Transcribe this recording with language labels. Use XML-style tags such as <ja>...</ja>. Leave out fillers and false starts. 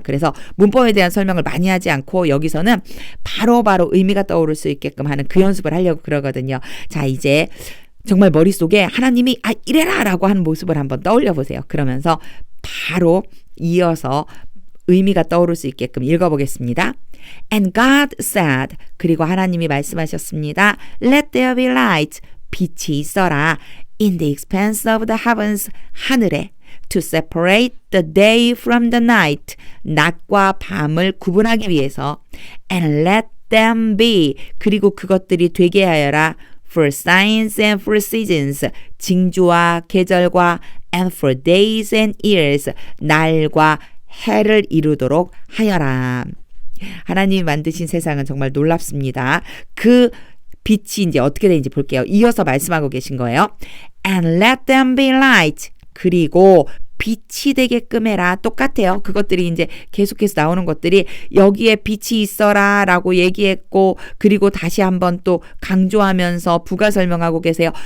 <ko>그래서 문법에 대한 설명을 많이 하지 않고 여기서는 바로 의미가 떠오를 수 있게끔 하는 그 연습을 하려고 그러거든요. 자, 이제 정말 머릿속에 하나님이 이래라 라고 하는 모습을 한번 떠올려 보세요. 그러면서 바로 이어서 의미가 떠오를 수 있게끔 읽어보겠습니다.</ko> <en>And God said,</en> <ko>그리고 하나님이 말씀하셨습니다.</ko> <en>Let there be light,</en> <ko>빛이 있어라.</ko> <en>In the expanse of the heavens,</en> <ko>하늘에.</ko> <en>To separate the day from the night.</en> <ko>낮과 밤을 구분하기 위해서.</ko> <en>And let them be.</en> <ko>그리고 그것들이 되게 하여라.</ko> <en>for signs and for seasons,</en> <ko>징조와 계절과</ko> <en>and for days and years,</en> <ko>날과 해를 이루도록 하여라. 하나님이 만드신 세상은 정말 놀랍습니다. 그 빛이 이제 어떻게 되는지 볼게요. 이어서 말씀하고 계신 거예요.</ko> <en>And let them be light.</en> <ko>그리고 빛이 되게끔 해라. 똑같아요. 그것들이 이제 계속해서 나오는 것들이 여기에 빛이 있어라 라고 얘기했고, 그리고 다시 한번 또 강조하면서 부가 설명하고 계세요.</ko>